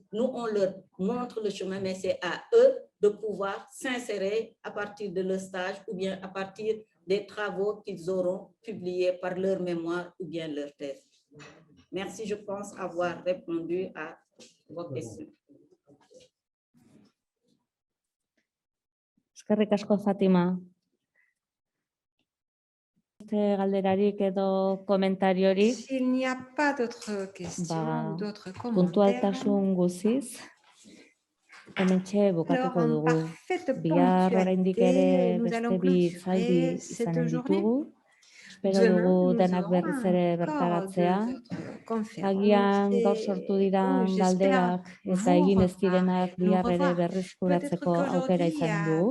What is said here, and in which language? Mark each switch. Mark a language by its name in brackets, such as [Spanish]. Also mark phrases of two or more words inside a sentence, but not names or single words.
[French] Nous, on leur montre le chemin, mais c'est à eux de pouvoir s'insérer à partir de leur stage ou bien à partir des travaux qu'ils auront publiés par leur mémoire ou bien leur thèse. Merci, je pense avoir répondu à vos questions. [Basque] Eskerrik asko, Fatima. Galderarik edo komentariorik. [French] S'il n'y a pas d'autres questions, d'autres commentaires. [Basque] Puntualtasun guziz. Hementxe bukatuko dugu. Bihar oraindik ere beste bi hitzaldi izanen ditugu. Espero dugu denak berriz ere bertaratzea. Agian gaur sortu diran galderak eta egin ez direnak bihar ere berreskuratzeko aukera izanen dugu.